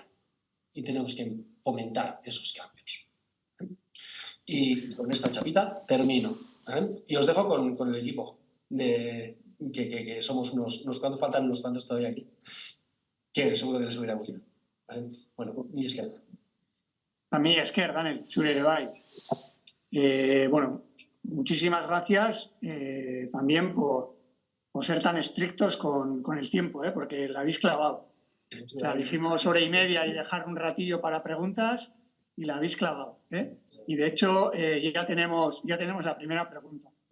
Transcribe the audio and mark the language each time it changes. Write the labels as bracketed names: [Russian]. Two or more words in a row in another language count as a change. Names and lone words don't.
[Spanish] Y tenemos que fomentar esos cambios. Y con esta chapita termino. ¿vale? Y os dejo con el equipo, que somos unos cuantos, faltan unos cuantos todavía aquí, que seguro que les hubiera gustado. ¿Vale? Bueno, y es que... A mí, [Basque] Esker, Daniel, zure ere bai. [Spanish] Bueno, muchísimas gracias también por ser tan estrictos con el tiempo, porque la habéis clavado. O sea, dijimos 1 hora y media y dejar un ratillo para preguntas y la habéis clavado. Y de hecho, ya tenemos la primera pregunta.